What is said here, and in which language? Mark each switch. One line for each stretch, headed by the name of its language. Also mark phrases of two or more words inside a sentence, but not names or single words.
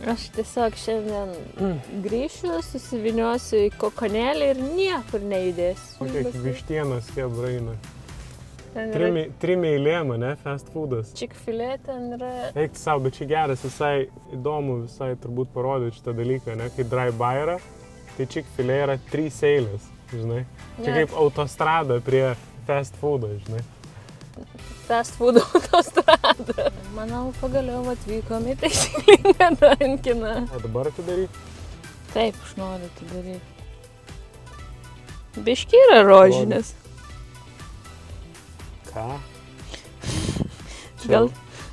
Lithuanian: Aš tiesiog šiandien grįšiu, susiviniosiu į kokonėlį ir niekur nejudėsiu. Kiek vištienos kebraina. Trim eilėm, ne?
English: Fast foodas.
Lithuanian: Chick-fil-A ten yra... Eikti savo, bet čia geras, visai įdomu, visai turbūt parodyti šitą dalyką, ne? Kai drive-by yra, tai Chick-fil-A yra 3 eilės, žinai. Čia kaip autostrada prie
English: fast foodo,
Lithuanian: žinai.
English: Fast food
Lithuanian: autostrada. Manau, pagaliau atvykom į taisyklingą Dunkiną. O dabar atidaryk? Taip, aš noriu atidaryti. Biški yra rožinės. Ką?